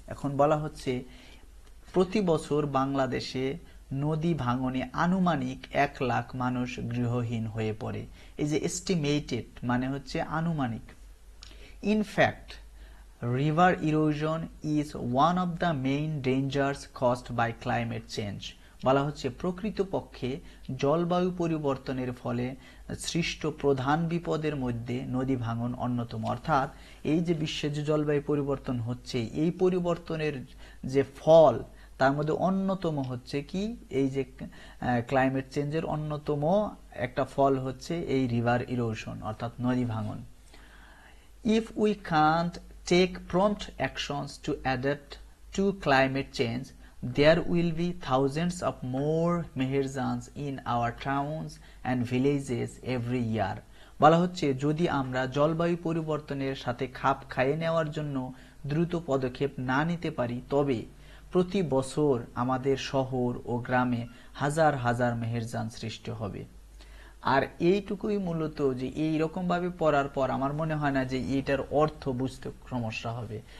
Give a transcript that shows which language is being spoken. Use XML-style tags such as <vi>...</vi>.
<bn>এখন বলা হচ্ছে প্রতি বছর বাংলাদেশে নদী ভাঙনে আনুমানিক 1 লাখ মানুষ গৃহহীন হয়ে পড়ে। এই যে এস্টিমেটেড মানে হচ্ছে আনুমানিক।</bn> <en>In fact, river erosion is one of the main dangers caused by climate change.</en> <bn>বলা হচ্ছে প্রকৃতপক্ষে জলবায়ু পরিবর্তনের ফলে সৃষ্ট প্রধান বিপদের মধ্যে নদী ভাঙন অন্যতম। অর্থাৎ এই যে বিশ্বে যে জলবায়ু পরিবর্তন হচ্ছে, এই পরিবর্তনের যে ফল তার মধ্যে অন্যতম হচ্ছে কি এই যে ক্লাইমেট চেঞ্জের অন্যতম একটা ফল হচ্ছে এই রিভার ইরোশন অর্থাৎ নদী ভাঙন।</bn> <en>If we can't take prompt actions to adapt to climate change, there will be thousands of more meherzans in our towns and villages every year.</en> <bn>বলা হচ্ছে যদি আমরা জলবায়ু পরিবর্তনের সাথে খাপ খাইয়ে নেওয়ার জন্য দ্রুত পদক্ষেপ না নিতে পারি, তবে প্রতি বছর আমাদের শহর ও গ্রামে হাজার হাজার মেহেরজান সৃষ্টি হবে। আর এইটুকুই মূলত যে এইরকম ভাবে পড়ার পর আমার মনে হয় না যে এটার অর্থ বুঝতে সমস্যা হবে।</bn>